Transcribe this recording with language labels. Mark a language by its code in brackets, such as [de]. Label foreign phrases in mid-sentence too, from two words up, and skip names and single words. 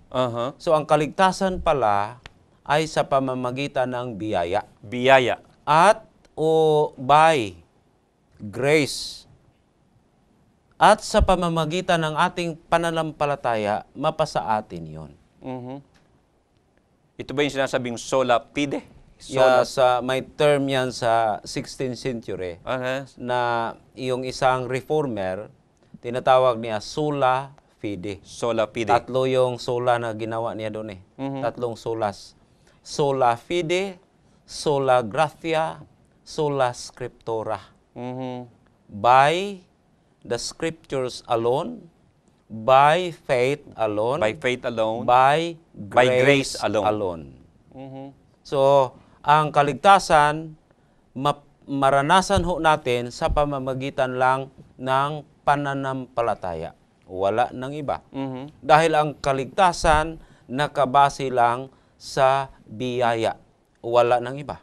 [tl] So ang kaligtasan pala ay sa pamamagitan ng biyaya. Biyaya. [en] At by grace. [tl] At sa pamamagitan ng ating pananampalataya, mapasa atin yon. Ito ba yung sinasabing [la] sola fide? [tl] May term yan sa [en] 16th century [tl] na yung isang reformer, tinatawag niya [la] sola fide. Sola fide. [tl] Tatlo yung sola na ginawa niya doon eh. Tatlong solas. [la] Sola fide, sola gratia, sola scriptura. [en] By the scriptures alone, by faith alone, by grace alone. [tl] So, ang kaligtasan, maranasan ho natin sa pamamagitan lang ng pananampalataya. Wala nang iba. Dahil ang kaligtasan nakabase lang sa biyaya. Wala nang iba.